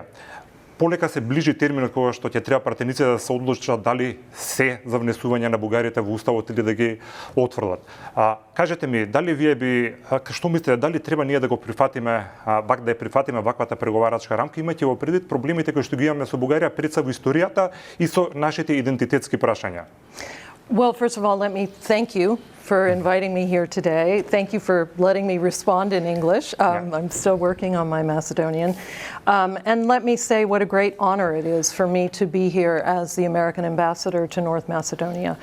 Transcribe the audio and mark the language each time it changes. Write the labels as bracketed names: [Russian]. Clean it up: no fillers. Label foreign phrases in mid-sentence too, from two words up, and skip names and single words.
[Macedonian] Полека се ближи терминот кога што ќе треба пратениците да се одлучат дали се за внесување на Бугаријата во уставот или да ги отфрлат. Кажете ми, дали вие би што мислите, дали треба ние да го прифатиме да ја прифатиме ваквата преговарачка рамка, имајќи во предвид проблемите кои што ги имаме со Бугарија пред се во историјата и со нашите идентитетски прашања? [English] Well, first of all, let me thank you for inviting me here today. Thank you for letting me respond in English. I'm still working on my Macedonian. And let me say what a great honor it is for me to be here as the American ambassador to North Macedonia.